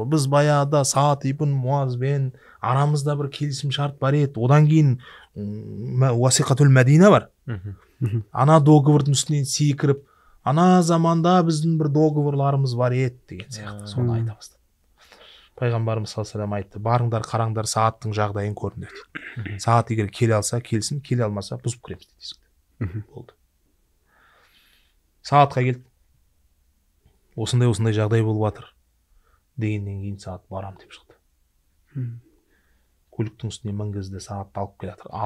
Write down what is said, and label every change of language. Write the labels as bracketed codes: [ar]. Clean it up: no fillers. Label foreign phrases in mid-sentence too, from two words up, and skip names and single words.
[kk] Біз баяғыда Саад ибн Муазбен арамызда бір келісім шарт бар еді. Одан кейін Уасиқатул Мәдина бар. Ана договордың үстінен секіріп, ана заманда біздің бір договорларымыз бар еді деген сияқты. Соны айта бастады. Пайғамбарымыз [ar] صلى الله عليه وسلم [kk] айтты: барыңдар, қараңдар Саадтың жағдайын көріңдер дейді. Саад егер келе алса келсін, келе алмаса бұзып кіреміз дейді. Болды. Саадқа келді. Осындай жағдай болып жатыр дегеннен кейін Саад барам деп шықты. Көліктің үстіне мінгізді, Саадты алып келе жатыр.